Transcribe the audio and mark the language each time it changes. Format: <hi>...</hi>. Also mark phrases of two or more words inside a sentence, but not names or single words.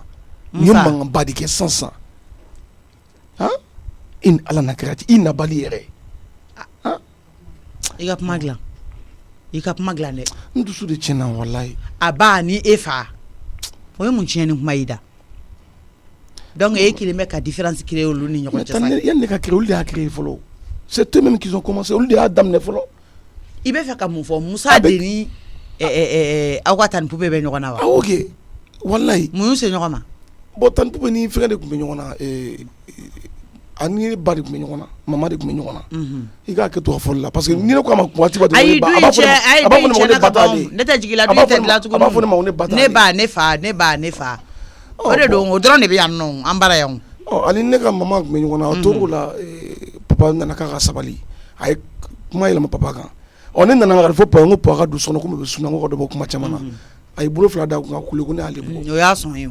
<bm>N ye mankanba de kɛ sisan. Han i ni Ala na kɛra ten i nabali yɛrɛ. I ka kuma dilan. I ka kuma dilan dɛ. N dusu de tiɲɛna walayi. A ba ni e fa o ye mun tiɲɛ ni kuma yi da. Donc e kelen bɛ ka</bm> <fr>différence créer</fr> <bm>olu ni ɲɔgɔn cɛ sa. Yanni ne ka créer olu de y'a créer fɔlɔ.</bm> <fr>C'est eux même qui ont commencé</fr> <bm>olu de y'a daminɛ fɔlɔ. I bɛ fɛ ka mun fɔ Musa de ni aw ka Tani Pube bɛ ɲɔgɔn na wa. Ok walayi. Mun y'u se ɲɔgɔn ma. Bon Tani Pube ni fɛngɛ de tun bɛ ɲɔgɔn na ani ba de tun bɛ ɲɔgɔn na mama de tun bɛ ɲɔgɔn na. I k'a kɛ to a fɔli la parce que ni ne ko a ma waati ba de ayi du in cɛ ne tɛ jigin la du tɛ dilan tuguni. a b'a fɔ ne ma ko ne ba t'a ne ba ne fa ne ba ne fa. O de don o dɔrɔn de bɛ yan nɔ an bara yan. Ani ne ka mama tun bɛ ɲɔgɔn na o tor'o la papa nana k'a ka sabali a ye kuma yɛlɛma papa kan. Ne nana ka fɔ papa n ko papa ka don so kɔnɔ ko n bɛ sunɔgɔ ko ka dɔ bɔ kuma caman na a ye bolo fila da kun ka kule ko ne y'ale bugɔ. O y'a sɔn ye o.</bm>